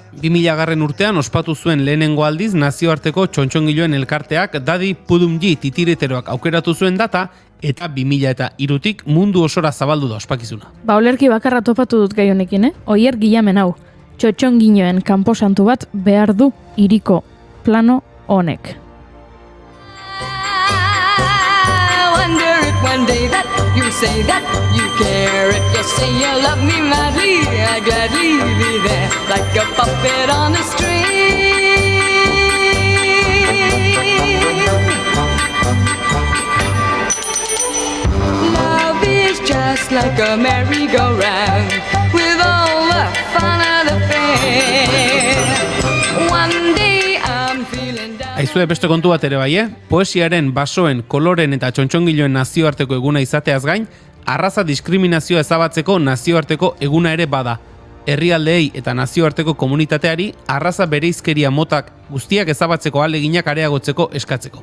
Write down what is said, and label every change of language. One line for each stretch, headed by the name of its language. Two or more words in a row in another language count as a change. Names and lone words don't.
Basque: 2000 urtean ospatu zuen lehenengo aldiz nazioarteko txontxongiloen elkarteak Dadi Pudumji titireteroak aukeratu zuen data, eta 2003tik mundu osora zabaldu da ospakizuna. Ba, olerki bakarra topatu dut gai honekin, Oier Gilamen hau. Txotxonginoen kanposantu bat behar du hiriko plano honek.
English: One day that you say that you care. If you say you love me madly, I'd gladly be there, like a puppet on a string. Love is just like a merry-go-round, with all the fun of the fair. One day I'm feeling down.
Basque: Aizue beste kontu bat ere bai, Poesiaren, basoen, koloren eta txontxongiloen nazioarteko eguna izateaz gain, arraza diskriminazioa ezabatzeko nazioarteko eguna ere bada. Herrialdeei eta nazioarteko komunitateari arraza bereizkeria motak guztiak ezabatzeko ahaleginak areagotzeko eskatzeko.